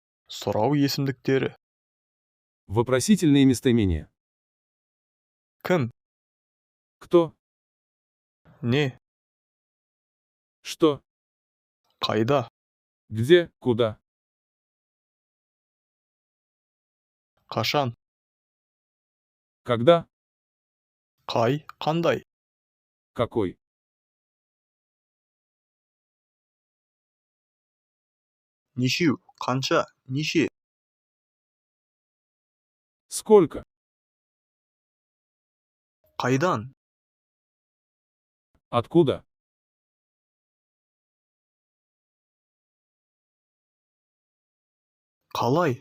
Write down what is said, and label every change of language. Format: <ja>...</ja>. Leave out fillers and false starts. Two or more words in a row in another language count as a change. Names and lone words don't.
<kk>Сұрау есімдіктері.</kk> <ru>Вопросительные местоимения.</ru> <kk>Кім?</kk> <ru>Кто?</ru> <kk>Не?</kk> <ru>Что?</ru> <kk>Қайда?</kk> <ru>Где? Куда?</ru> <kk>Қашан?</kk> <ru>Когда?</ru> <kk>Қай? Қандай?</kk> <ru>Какой?</ru> <kk>Нешеу? Қанша? Неше?</kk> <ru>Сколько?</ru> <kk>Қайдан?</kk> <ru>Откуда?</ru> <kk>Қалай?</kk>